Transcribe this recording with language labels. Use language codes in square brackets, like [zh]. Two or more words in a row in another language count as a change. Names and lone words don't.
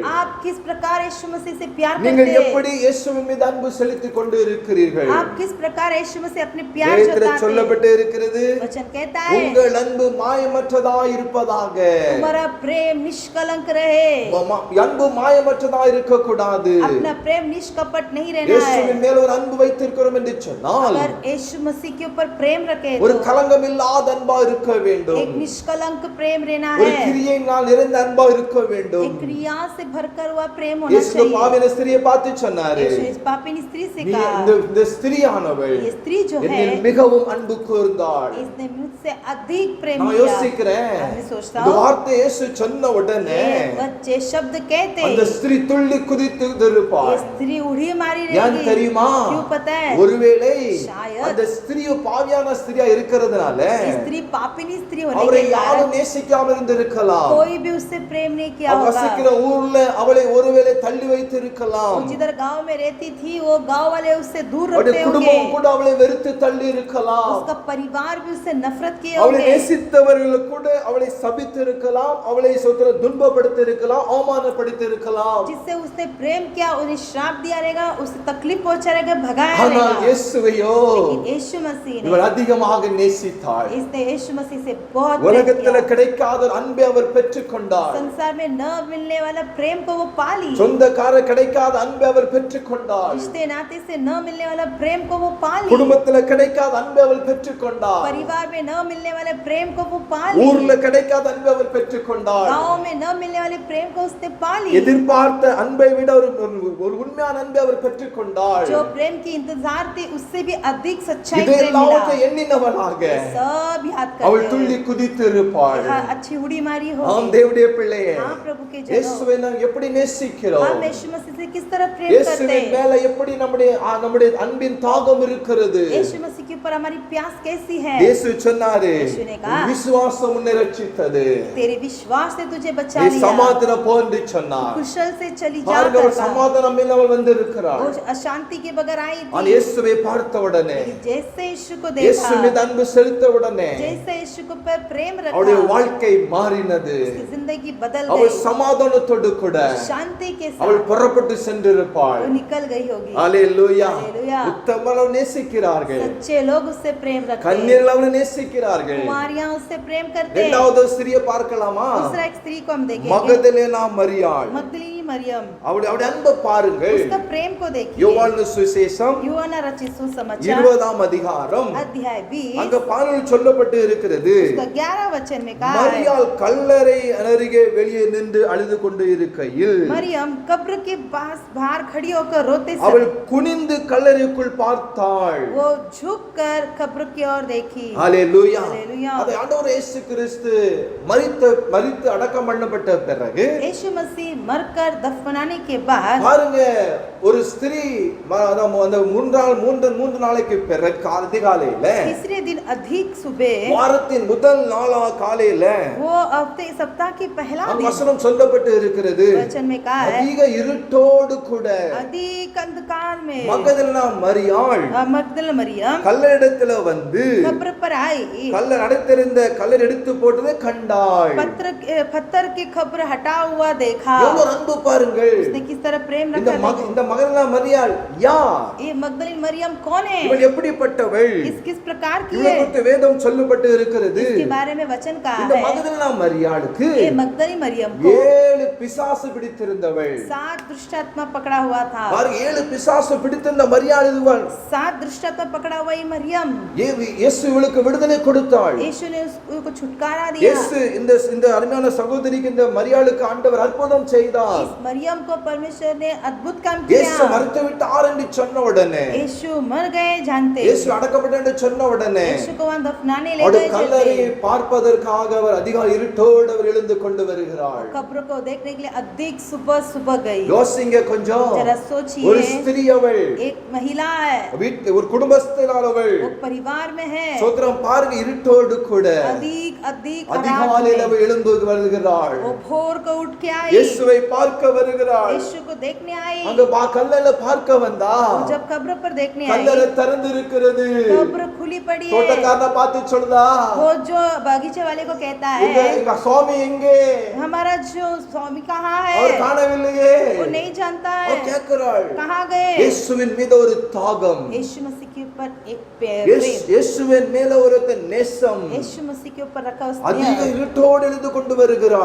[hi] आप किस प्रकार यीशु मसीह से प्यार [ta] நீங்கள் [hi] करते [ta] எப்படி [hi] हैं? [ta] இயேசுவின் மீது அன்பு செலுத்திக் கொண்டு இருக்கிறீர்கள்? [hi] आप किस प्रकार यीशु मसीह अपने प्यार [ta] வேதத்தில் [hi] जताते हैं? [ta] சொல்லப்பட்டு இருக்கிறது, [hi] वचन कहता है [ta] உங்கள் அன்பு மாயமற்றதாய் இருப்பதாக. [hi] तुम्हारा प्रेम निष्कलंक रहे। [ta] அன்பு மாயமற்றதாய் இருக்க கூடாது. [hi] अपना प्रेम निष्कपट नहीं रहना है। [ta] இயேசுவின் மேல் ஒரு அன்பு வைத்திருக்கிறோம் என்று சொன்னால் [hi] अगर यीशु मसीह के ऊपर प्रेम रखे [ta] ஒரு [hi] तो [ta] கலங்கம் இல்லாத அன்பா இருக்க [hi] एक [ta] வேண்டும். [hi] निष्कलंक प्रेम रहना [ta] ஒரு [hi] है। [ta] கிரியையினால் நிறைந்த அன்பா இருக்க வேண்டும். [hi] एक क्रिया से भरकर हुआ प्रेम होना [ta] இயேசு [hi] चाहिए। [ta] பாவின ஸ்திரியை பார்த்து சொன்னாரு, [hi] यीशु इस पापिनी स्त्री से [ta] நீ [hi] कहा [ta] இந்த ஸ்திரியானவள் [hi] ये स्त्री जो है [ta] என்னில் மிகவும் அன்பு கூர்ந்தாள். [hi] इसने मुझसे अधिक प्रेम [ta] நான் [hi] किया। [ta] யோசிக்கிறேன், [hi] मैं सोचता [ta] இந்த [hi] हूँ [ta] வார்த்தை இயேசு சொன்ன உடனே [hi] ये बच्चे शब्द कहते [ta] அந்த ஸ்திரீ துள்ளி குதித்து [hi] ये [ta] இருப்பாள். [hi] स्त्री उड़ी मारी [ta] ஏன் [hi] रहेगी। [ta] தெரியுமா? [hi] क्यों पता है? [ta] ஒருவேளை [hi] शायद [ta] அந்த ஸ்திரீ பாவியான ஸ்திரியா இருக்கிறதுனால [hi] ये स्त्री पापिनी स्त्री होने [ta] அவரை [hi] के [ta] யாரும் [hi] कारण [ta] நேசிக்காம இருந்திருக்கலாம். [hi] कोई भी उससे प्रेम नहीं किया [ta] அவ [hi] होगा। [ta] வசிக்கிற ஊர்ல அவளை ஒருவேளை தள்ளி வைத்து இருக்கலாம். [hi] वो जिधर गांव में रहती थी वो गांव वाले उससे दूर [ta] அவருடைய [hi] रखते होंगे। [ta] குடும்பம் கூட அவளை வெறுத்து தள்ளி இருக்கலாம். [hi] उसका परिवार भी उससे नफरत किए [ta] அவளை [hi] होंगे। [ta] நேசித்தவர்கள் கூட அவளை சபித்து இருக்கலாம், அவளை துன்பப்படுத்தி இருக்கலாம், அவமானப்படுத்தி இருக்கலாம். [hi] जिससे उसने प्रेम किया उन्हें श्राप दिया रहेगा, उसे तकलीफ पहुंचा रहेगा, भगाया [ta] ஆனால் [hi] रहेगा। [ta] இயேசுவையோ [hi] लेकिन यीशु मसीह [ta] இவள் [hi] ने [ta] அதிகமாக நேசித்தாள். [hi] इसने यीशु मसीह से बहुत प्रेम [ta] உலகத்துல [hi] किया। [ta] கிடைக்காத ஒரு அன்பை அவர் பெற்றுக்கொண்டார். [hi] संसार में न मिलने वाला प्रेम को वो पा ली। [ta] சொந்தக்கார கிடைக்காத அன்பை அவர் பெற்றுக்கொண்டார். [hi] रिश्ते नाते से न मिलने वाला प्रेम को वो पा ली। [ta] குடும்பத்துல கிடைக்காத அன்பை அவர் பெற்றுக்கொண்டார். [hi] परिवार में न मिलने वाले प्रेम को वो पा ली। [ta] ஊர்ல கிடைக்காத அன்பை அவர் பெற்றுக்கொண்டார். [hi] गांव में न मिलने वाले प्रेम को उसने पा ली। [ta] எதிர்பார்த்த அன்பை விட ஒரு உண்மையான அன்பை அவர் பெற்றுக்கொண்டார். [hi] जो प्रेम की इंतजार थी उससे भी अधिक सच्चाई प्रेम [ta] இதையெல்லாம் [hi] मिला। [ta] எண்ணினவளாக [hi] सब याद [ta] அவள் [hi] करते [ta] துள்ளி [hi] हुए [ta] குதித்து இருப்பாள். [hi] अच्छी उड़ी मारी [ta] ஆம் [hi] होगी। [ta] தேவனுடைய பிள்ளையே, [hi] हाँ प्रभु के जनों, [ta] இயேசுவை நாம் எப்படி நேசிக்கிறோம்? [hi] हम यीशु मसीह से किस तरह प्रेम करते [ta] இயேசுவின் [hi] हैं? [ta] மேல எப்படி நம்முடைய அன்பின் தாகம் இருக்கிறது? [hi] यीशु मसीह के ऊपर हमारी प्यास कैसी है? [ta] இயேசு சொன்னாரு, [hi] यीशु ने कहा, [ta] உன் விசுவாசம் உன்னை ரட்சித்தது. [hi] तेरे विश्वास ने तुझे बचा [ta] நீ [hi] लिया। [ta] சமாதானம் போன்று சொன்னார். [hi] कुशल से चली जा [ta] பாருங்க, அவள் [hi] कर [ta] சமாதானம் இல்லாமல் வந்திருக்கிறாள். [hi] वो अशांति के बगैर आई [ta] ஆனால் [hi] थी। [ta] இயேசுவை பார்த்த உடனே, [hi] जैसे यीशु को [ta] இயேசு [hi] देखा, [ta] மீது அன்பு செலுத்த உடனே [hi] जैसे यीशु को पर प्रेम [ta] அவளுடைய [hi] रखा, [ta] வாழ்க்கை மாறினது. [hi] उसकी जिंदगी बदल [ta] அவள் [hi] गई। [ta] சமாதானத்தோடு கூட [hi] शांति के [ta] அவள் [hi] साथ [ta] புறப்பட்டு சென்றிருப்பாள். [hi] वो निकल गई होगी। [ta] அல்லேலூயா. [hi] हालेलुया। [ta] உத்தமர்கள் நேசிக்கிறார்கள், [hi] सच्चे लोग उससे प्रेम रखते हैं। [ta] கன்னியர்கள் அவளை நேசிக்கிறார்கள். [hi] कुमारियां उससे प्रेम करते हैं। [ta] இரண்டாவது ஸ்திரியை பார்க்கலாமா? [hi] दूसरा एक स्त्री को हम देखेंगे, [ta] மகதலேனா மரியாள். [hi] मगदलिनी मरियम। [ta] அவளுடைய அன்பை பாருங்கள். [hi] उसका प्रेम को देखिए। [ta] யோவான் சுவிசேஷம் [hi] यूहन्ना रचित सुसमाचार [ta] 20 அதிகாரம் [hi] अध्याय 20 [ta] அங்க பாடல் சொல்லப்பட்டு இருக்கிறது. [hi] उसका 11 वचन में कहा है, [ta] மரியாள் கல்லறை அருகே வெளியே நின்று அழுது கொண்டு இருக்கையில் [hi] मरियम कब्र के पास बाहर खड़ी होकर रोते [ta] அவள் [hi] समय [ta] குனிந்து கல்லறைக்குள் பார்த்தாள். [hi] वो झुककर कब्र की ओर देखी। [ta] ஹalleluya. ஹalleluya. அது ஆண்டவர் இயேசு கிறிஸ்து மரித்து அடக்கம் பண்ணப்பட்ட பிறகு [hi] यीशु मसीह मरकर दफनाने के बाद [ta] பாருங்க, ஒரு ஸ்திரீ அந்த மூன்று நாளைக்கு பிறகு அதிகாலையில, [hi] तीसरे दिन अधिक सुबह, [ta] வாரத்தின் முதல் நாளா காலையில [hi] वो हफ्ते सप्ताह की पहला [ta] அந்த [hi] दिन, [ta] வசனம் சொல்லப்பட்டு இருக்கிறது. [hi] वचन में कहा है, [ta] அதிக இருட்டோடு கூட [hi] अधिक अंधकार में [ta] மகதலேனா மரியாள் [hi] मगदल मरियम [ta] கல்லறிடத்துல வந்து [hi] कब्र पर आई, [ta] கல்லர் அடைத்திருந்த கல்லர் எடுத்து போட்டதை கண்டாள். [hi] पत्थर की खबर हटा हुआ देखा। [ta] எவ்வளவு அன்பு பாருங்கள் [hi] उसने किस तरह प्रेम [ta] இந்த [hi] रखा देखो। [ta] இந்த மகதலேனா மரியாள் யார்? [hi] ये मगदलीन मरियम कौन है? [ta] இவள் எப்படிப்பட்டவள்? [hi] किस प्रकार की [ta] இவளை [hi] है? [ta] குறித்து வேதம் சொல்லப்பட்டு இருக்கிறது. [hi] इसके बारे में वचन कहा [ta] இந்த [hi] है। [ta] மகதலேனா மரியாளுக்கு [hi] ये मगदलीन मरियम को [ta] 7 பிசாசு பிடித்திருந்தவள். [hi] 7 दुष्टात्मा पकड़ा हुआ था। [ta] பாருங்க 7 பிசாசு பிடித்திருந்த மரியாள் இதுவள். [hi] 7 दुष्टात्मा पकड़ा हुआ ये मरियम। [ta] இயேசு இவளுக்கு விடுதலை கொடுத்தாள். [hi] यीशु ने उसको छुटकारा दिया। [ta] இயேசு இந்த அருமையான சகோதரிக்கு இந்த மரியாளுக்கு ஆண்டவர் அற்புதம் செய்தார். [hi] इस मरियम को परमेश्वर ने अद्भुत काम [ta] இயேசு [hi] किया। [ta] மரித்து விட்டார் என்று சொன்ன உடனே, [hi] यीशु मर गए जानते, [ta] இயேசு அடக்கப்பட்டார் என்று சொன்ன உடனே, [hi] यीशु को वहां दफनाने ले [ta] அவருடைய [hi] गए [ta] கல்லறையை [hi] चलते। [ta] பார்ப்பதற்காக அவர் அதிகாலை இருட்டோடு அவர் எழுந்து கொண்டு வருகிறார். [hi] कब्र को देखने के लिए अधिक सुबह सुबह गई। [ta] யோசிங்க கொஞ்சம். [hi] जरा [ta] ஒரு [hi] सोचिए, [ta] ஸ்திரீ அவள், [hi] एक महिला है, [ta] வீட்டு ஒரு குடும்பஸ்தனான அவள். [hi] वो परिवार में है, [ta] சோத்திரம் பாருங்க இருட்டோடு கூட [hi] अधिक अधिक [ta] அதிகாலையில் [hi] रात में [ta] அவள் எழுந்து வருகிறாள். [hi] वो भोर को उठ के आई, [ta] இயேசுவை பார்க்க வருகிறாள். [hi] यीशु को देखने आई। [ta] அங்க கல்லறையில பார்க்க வந்தா [hi] वो जब कब्र पर देखने आई, [ta] கல்லறை திறந்து இருக்கிறது. [hi] कब्र खुली पड़ी है। [ta] தோட்டக்காரனை பார்த்து சொல்றா, [hi] वो जो बगीचे वाले को कहता [ta] எங்க [hi] है, [ta] எங்க சுவாமி எங்கே? [hi] हमारा जो स्वामी कहाँ [ta] அவர் [hi] है? [ta] காணவில்லையே. [hi] वो नहीं जानता [ta] அவர் [hi] है, [ta] கேட்கிறாள். [hi] कहाँ गए? [ta] இயேசுவின் மீது ஒரு தாகம், [hi] यीशु मसीह के ऊपर एक प्रेम, [ta] இயேசுவின் மேல ஒரு நேசம் [hi] यीशु मसीह के ऊपर रखा [ta] அதிக [hi] उसने [ta] இருட்டோடு எழுந்து கொண்டு வருகிறாள்.